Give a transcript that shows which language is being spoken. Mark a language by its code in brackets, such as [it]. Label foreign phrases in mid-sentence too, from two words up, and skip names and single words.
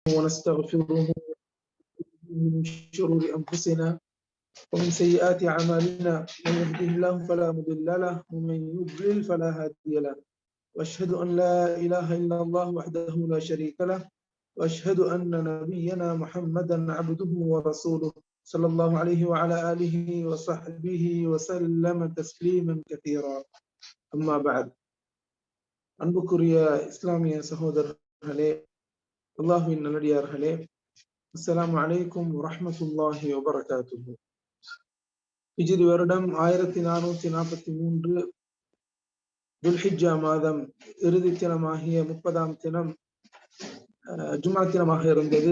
[ar] ونستغفره من شرور أنفسنا ومن سيئات أعمالنا، من يهده الله فلا مضل له ومن يضلل فلا هادي له، وأشهد أن لا إله إلا الله وحده لا شريك له، وأشهد أن نبينا محمدا عبده ورسوله صلى الله عليه وعلى آله وصحبه وسلم تسليما كثيرا. أما بعد. [ta] அன்புக்குரிய இஸ்லாமிய சகோதரர்களே, அல்லாஹ்வின் நல்லடியார்களே, [ar] السلام عليكم ورحمة الله وبركاته. [ta] ஹிஜ்ரி வருடம் 1443 துல்ஹிஜ்ஜா மாதம் இறுதி தினமாகிய 30ஆம் தினம் ஜும்ஆ தினமாக இருந்தது.